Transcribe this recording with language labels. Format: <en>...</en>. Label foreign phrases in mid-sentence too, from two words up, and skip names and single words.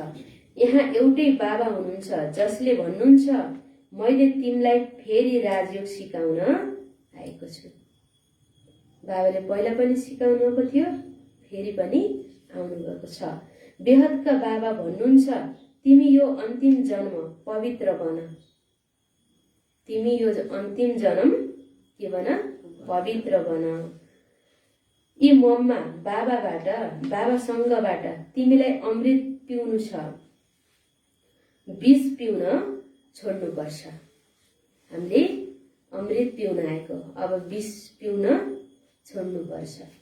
<ne>यहाँ एउटै बाबा हुनुहुन्छ जसले भन्नुहुन्छ, मैले तिमीलाई फेरि राजयोग सिकाउन आएको छु। बाबाले पहिला पनि सिकाउनुभएको थियो, फेरि पनि आउनुभएको छ। बेहदका बाबा भन्नुहुन्छ, तिमी यो अन्तिम जन्म पवित्र बन। तिमी यो अन्तिम जन्म के बन? पवित्र बन। यी मम्मा बाबासँगबाट तिमीलाई अमृत पिउनु छ, विष पिउन छोड्नुपर्छ। हामीले अमृत पिउन आएको, अब विष पिउन छोड्नुपर्छ।</ne>